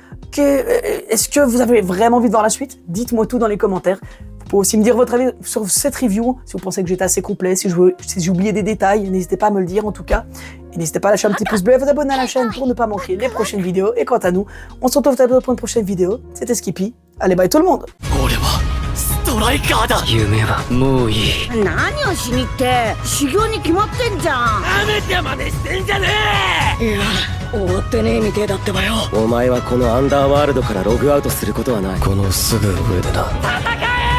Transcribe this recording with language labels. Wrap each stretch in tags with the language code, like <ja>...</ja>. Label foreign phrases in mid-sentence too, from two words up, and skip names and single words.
<fr>Est-ce que vous avez vraiment envie de voir la suite? Dites-moi tout dans les commentaires. Vous pouvez aussi me dire votre avis sur cette review, si vous pensez que j'étais assez complet, si j'ai oublié des détails, n'hésitez pas à me le dire en tout cas. Et n'hésitez pas à lâcher un petit pouce bleu et à vous abonner à la chaîne pour ne pas manquer les prochaines vidéos. Et quant à nous, on se retrouve pour une prochaine vidéo. C'était Skippy. Allez, bye tout le monde!</fr> <ja>ストライカーだ。夢はもういい。何をしにって修行に決まってんじゃん。なめて真似してんじゃねえ。いや終わってねえみてえだってばよ。お前はこのアンダーワールドからログアウトすることはない。このすぐ上でな。戦</ja>